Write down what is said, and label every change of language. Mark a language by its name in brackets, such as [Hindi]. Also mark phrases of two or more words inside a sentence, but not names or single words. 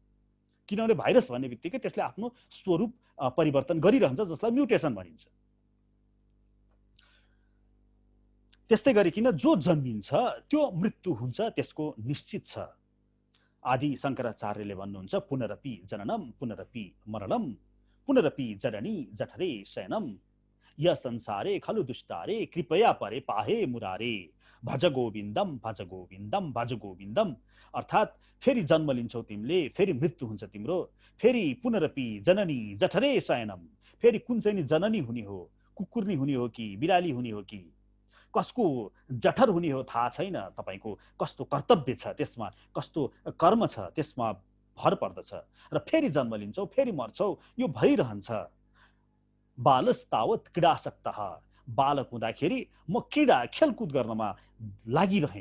[Nepali] किनभने भाइरस भन्ने बित्तिकै त्यसले आफ्नो स्वरूप परिवर्तन गरिरहन्छ, जसलाई म्युटेसन भनिन्छ। त्यस्तै गरिकन जो जन्मिन्छ त्यो मृत्यु हुन्छ, त्यसको निश्चित छ। आदि शङ्कराचार्यले भन्नुहुन्छ [Sanskrit] पुनरपि जननम पुनरपि मरणम पुनरपि जननी जठरे शयनम य संसारे खलु दुष्टारे कृपया परे पाहे मुरारे भज गोविन्दम भज गोविन्दम भज गोविन्दम। [Nepali] अर्थात् फेरि जन्म लिन्छौ तिमीले, फेरि मृत्यु हुन्छ तिम्रो, फेरि [Sanskrit] पुनरपि जननी जठरे शयनम, [Nepali] फेरि कुन चाहिँ जननी हुने हो, कुकुर्नी हुने हो कि बिराली हुने हो कि कसको जठर हुने हो थाहा छैन। तपाईको कस्तो कर्तव्य छ त्यसमा, कस्तो कर्म छ त्यसमा भर पर्दछ र फेरि जन्म लिन्छौ, फेरि मर्छौ, यो भइरहन्छ। [Sanskrit] बालस्तावत क्रीडासक्तः, [Nepali] बालक हुँदाखेरि म क्रीडा खेलकुद गर्नमा लागिरहे।